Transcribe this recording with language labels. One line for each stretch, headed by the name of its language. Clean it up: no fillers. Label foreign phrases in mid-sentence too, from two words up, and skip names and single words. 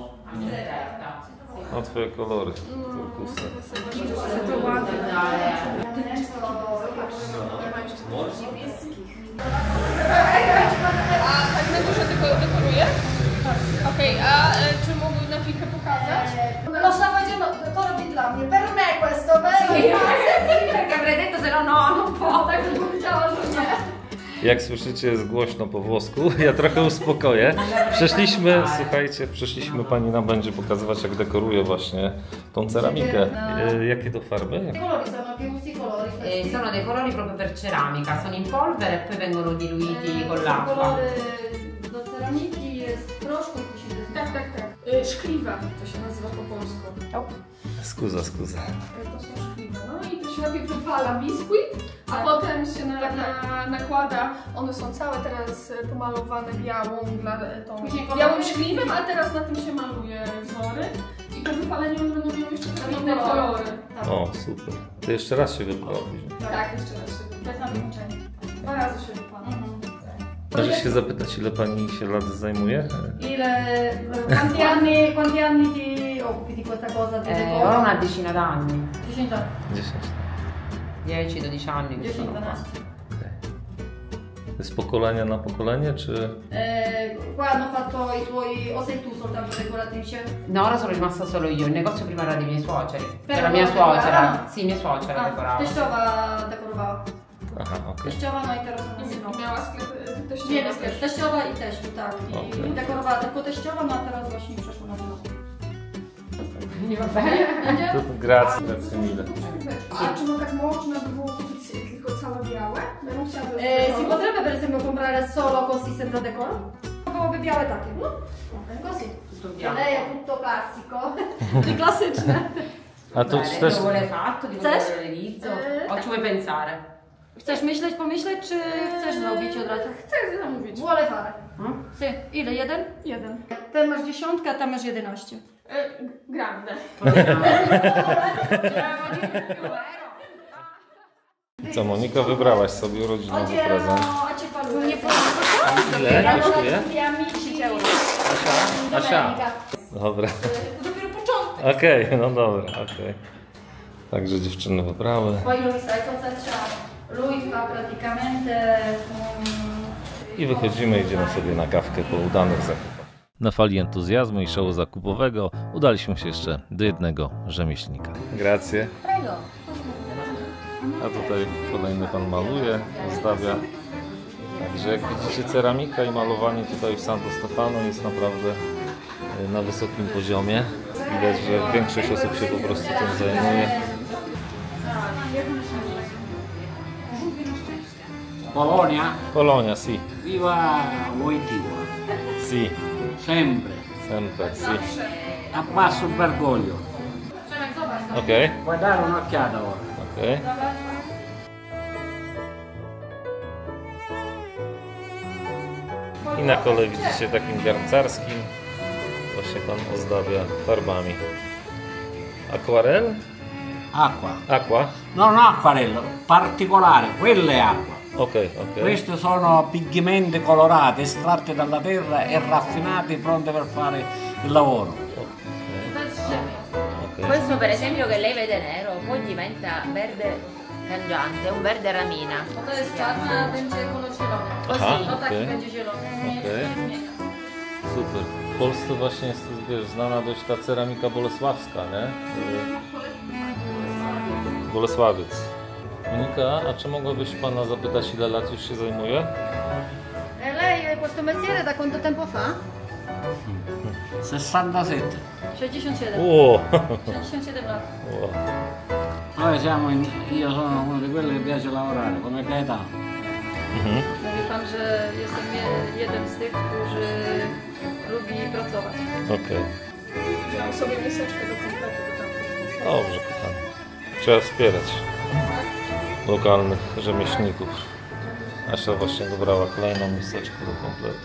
Polish: No twoje kolory, turkusy. A tak na górze tylko dekoruje? Okej, a czy mógłby na chwilkę pokazać?
Italian: Lo stavo facendo,
Polish: to robi dla mnie,
Italian: per me questo, vero? Perché avrei detto se no no, non può,
Polish: tak bym powiedziała, że nie. Jak słyszycie, jest głośno po włosku. Ja trochę uspokoję. Słuchajcie, pani nam będzie pokazywać, jak dekoruje właśnie tą ceramikę. Jakie to farby?
Italian: Colori sono che usi i colori. Sono dei colori proprio per ceramica, sono in polvere e poi vengono diluiti con l'acqua.
Polish: Kolory do ceramiki jest proszku i kusiny. Tak. Szkliwa to się nazywa po polsku. Skuza. To są szkliwe. No i to się najpierw wypala biskuit, a potem się nakłada. One są całe teraz pomalowane białym szkliwem, a teraz na tym się maluje wzory. I po wypaleniu one będą miały jeszcze takie inne kolory. O, super. To jeszcze raz się wypala później. Tak, jeszcze raz się wypala. Bez nadmieniczenia. 2 razy się wypala. Może się zapytać, ile pani się lat zajmuje?
Italian: Quanti anni ti occupi di questa cosa? Ho una decina d'anni,
Polish: 10 lat. 10.
Italian: 10-12 anni che sono qua.
Polish: Z pokolenia na pokolenie, czy...
Italian: Qua hanno fatto i tuoi, o sei tu soltanto decoratrice? No, ora sono rimasta solo io, il negozio prima era dei miei suoceri. Però Era mia decorava? suocera. Sì, mia suocera decorava.
Polish: Teściowa dekorowała. Aha, okej. Teściowa, no i teraz ona I synowa. miała sklep teściowa Nie, też. teściowa i teściu, tak. I Okej. dekorowała tylko teściowa, no a teraz właśnie przeszło na synowa.
Italian: Quindi va bene. To grazie, grazie mille.
Polish: A czy tak można by było kupić tylko całe białe? Ja bym chciała
Italian: Si potrebbe per esempio comprare solo così senza decoro?
Polish: Byłoby białe takie, no?
Italian: Così. Tutto bianco. Lei è tutto classico. Di klasyczne.
Polish: A tu
Italian: Bene,
Polish: też...
Italian: lo vuole fatto, di
Polish: Chcesz?
Italian: come lo realizzo. O ci vuoi pensare?
Polish: Chcesz myśleć, pomyśleć, czy chcesz zrobić od razu? Chcę zamówić.
Italian: Vuole fare. Mm? Sì.
Polish: Ile? Jeden? Jeden. Ten masz 10, a tam masz 11.
Italian: Grande.
Polish: Co, Monika, wybrałaś sobie urodzinowy
Italian: Oggi
Polish: prezent.
Italian: erano a Cefalù.
Polish: Nie Ile kosztuje?
Italian: amici euro.
Polish: Asia. Dobra. To dopiero początek. Okej, no dobra, okej. Także dziewczyny wybrały.
Italian: Poi lui sai cosa c'ha? Lui fa praticamente
Polish: I wychodzimy, idziemy sobie na kawkę po udanych zakupach. Na fali entuzjazmu i szału zakupowego udaliśmy się jeszcze do jednego rzemieślnika.
Italian: Grazie. Prego.
Polish: A tutaj kolejny pan maluje, ozdabia. Także jak widzicie, ceramika i malowanie tutaj w Santo Stefano jest naprawdę na wysokim poziomie. Widać, że większość osób się po prostu tym zajmuje.
Italian: Polonia, Polonia, si. viva Wojtyła. Si. Sempre. Sempre, si. Abbasso il bergoglio.
Polish: Okej,
Italian: Puoi dare un'occhiata ora.
Polish: okej. I na kole widzicie takim garncarskim właśnie pan ozdabia farbami.
Italian: Aquarel? Acqua. Aqua? Non acquarello, particolare, quella è acqua.
Polish: Okej, okej.
Italian: Questi sono pigmenti colorati, estratti dalla terra e raffinati, pronti per fare il lavoro.
Polish: Okej.
Italian: Questo per esempio che lei vede nero, poi diventa verde cangiante, un verde ramina.
Polish: To jest czarna, będzie kolor zielony. Aha, No tak, okej. będzie zielony. Okej. Super. W Polsce właśnie jest, wiesz, znana dość ta ceramika bolesławska, nie? Bolesławiec. Monika, a czy mogłabyś pana zapytać, ile lat już się zajmuje?
Italian: Lei questo mestiere da quanto tempo fa?
Polish: 67. 67. O! 67 lat.
Italian: Noi siamo io sono uno di quelli che piace lavorare, come Gaetano.
Polish: Mówi pan, że jestem jeden z tych, którzy lubi pracować. Okej. Wziąłam sobie miseczkę do kompletu do tamtych. Dobrze, kochani. Trzeba wspierać lokalnych rzemieślników. Asia właśnie dobrała kolejną miseczkę do kompletu.